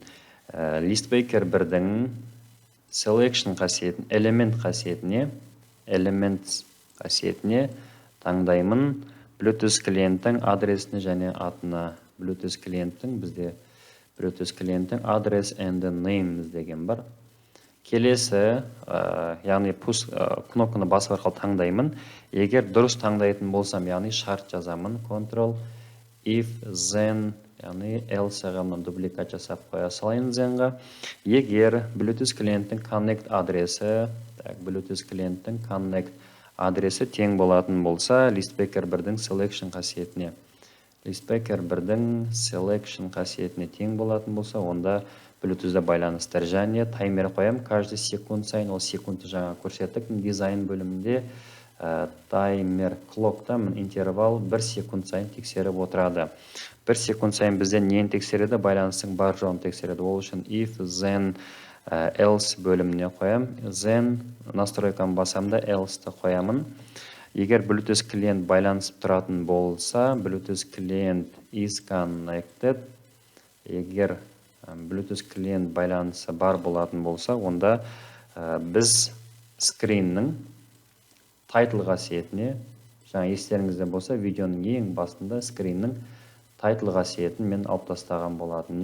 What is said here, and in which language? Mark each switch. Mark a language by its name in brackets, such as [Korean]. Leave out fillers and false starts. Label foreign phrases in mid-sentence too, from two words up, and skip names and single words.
[Kazakh] Листбейкер 1-дің selection қасиетін, elements қасиетіне таңдаймын. Bluetooth клиенттің адресіне және атына. Bluetooth клиенттің бізде Bluetooth клиенттің адрес [English] and name [Kazakh] деген бар. Келесі, яғни кнопканы басып арқылы таңдаймын. Егер дұрыс таңдайтын болсам, яғни шарт жазамын. [English] Control, if, then, [Kazakh] яғни else-ға дубликат жасап қоя салайын then-ға. Егер Bluetooth клиенттің connect адресі, Bluetooth клиенттің connect адресі тең болатын болса, листбейкер 1-дің selection қасиетіне. Листбейкер 1-дің selection қасиетіне тең болатын болса, онда Bluetooth-да байланыстыр. Және таймер қоям, [Russian] каждый секунд [Kazakh] сайын, ол секундты жаңа көрсеттік. Дизайн бөлімінде таймер clock-та интервал 1 секунд сайын тексеріп отырады. 1 секунд сайын бізден нені тексереді, байланыстың бар жоғын тексереді. Ол үшін [English] if, then, else [Kazakh] бөліміне қоям. Then настройканы басамда else-ті қоямын. Егер Bluetooth клиент байланысып тұратын болса, Bluetooth клиент [English] is connected. [Kazakh] Егер Bluetooth клиент байланысы бар болатын болса, онда біз скриннің title қасиетіне, жаңа естеріңізде болса, видеоның ең басында скриннің title қасиетін мен алып тастаған болатын.